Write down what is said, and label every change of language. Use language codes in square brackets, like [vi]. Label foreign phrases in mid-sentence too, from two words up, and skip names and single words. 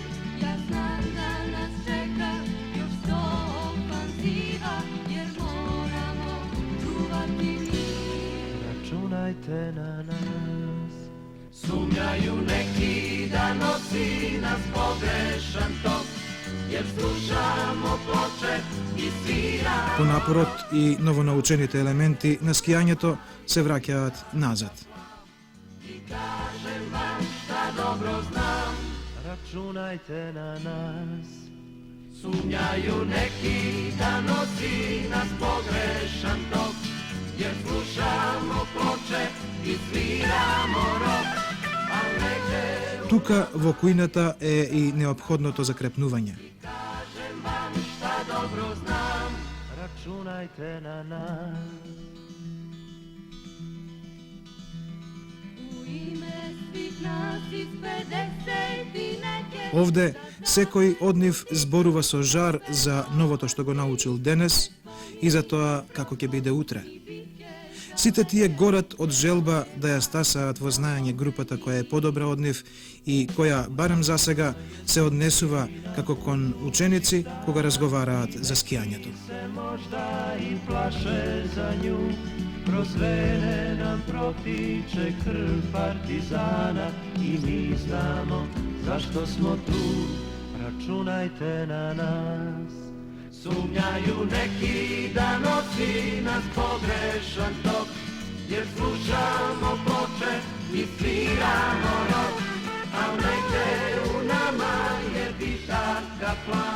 [sr] Ja znam da nas čeka još 100 ofanziva, jer moramo čuvati mir. Računajte na nas. Sumnjaju neki da nosi nas pogrešan tok, jer slušamo ploče i sviramo. [mk] По напорот и новонаучените елементи на скијањето се враќаат назад. [sr] I kažem vam šta dobro znam, Računajte na nas. sumnjaju neki da nosi nas pogrešan tok, jer slušamo ploče i sviramo rok, a negde [mk] Тука во кујната е и неопходното закрепнување. [sr] kažem vam šta dobro znam. Računajte na nas. U ime svih nas iz 50 i neke, [mk] Овде секој од нив зборува со жар за новото што го научил денес и за тоа како ќе биде утре. Сите тие горат од желба да ја стасаат во знаење групата која е подобра од нив и која, барем за сега, се однесува како кон ученици кога разговараат за скијањето. [sr] Se možda i plaše za nju, kroz vene nam protiče krv partizana i mi znamo zašto smo tu. Računajte na nas. Sumnjaju neki da nosi nas pogrešan tok, jer slušamo ploče i sviramo rok, a negde u nama je bitaka plan.